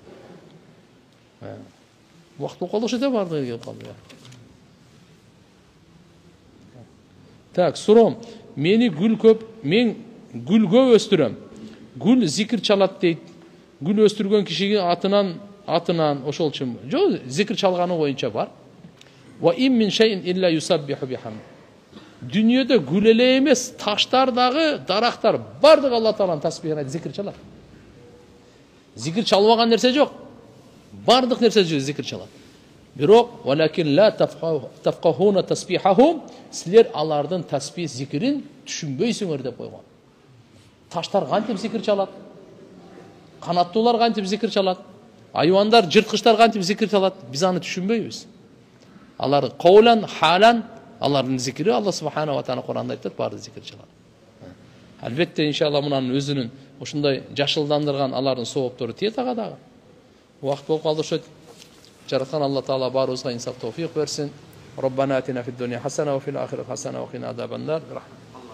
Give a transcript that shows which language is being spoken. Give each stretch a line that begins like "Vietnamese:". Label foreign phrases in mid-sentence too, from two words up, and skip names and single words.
Kyrgyz: Убакыт болуп калды, ошо баардыгы келип калды. Так, суром. Мен гүлгө өстүрөм. Гүл зикир чалат дейт. Гүл өстүргөн кишиге атынан ошолчу. Жок, зикир чалганы боюнча бар.
Arabic: وما من شيء إلا يسبح بحمده.
Kyrgyz: Дүйнөдө гүл эле эмес, таштар дагы, дарактар бардыгы Алла Тааланын тасбихин айтып зикир чалат. Зикир чалбаган нерсе жок. Бардык нерсе зикир чалат. Бирок
Arabic: ولكن لا تفقهون تسبيحهم,
Kyrgyz: силер алардын тасбих зикирин түшүнбөйсүңөр деп койгон. Таштар кантип зикир чалат? Канаттуулар кантип зикир чалат? Айвандар, жырткычтар кантип зикир чалат? Биз аны түшүнбөйбүз. Алар коулан, халан, алардын зикири Алла
Arabic: سبحانه وتعالى
Kyrgyz: Куранда айтат, баары зикир чалат. Албетте иншалла мунун өзүнүн ушундай жашылдандырган алардын сооптору тиет ага дагы. Убакыт болуп калды ошо. Жараткан Алла Таала баарыбызга инсаф товфик берсин.
Arabic: ربنا آتنا في الدنيا حسنة وفي الآخرة حسنة وقنا عذاب النار.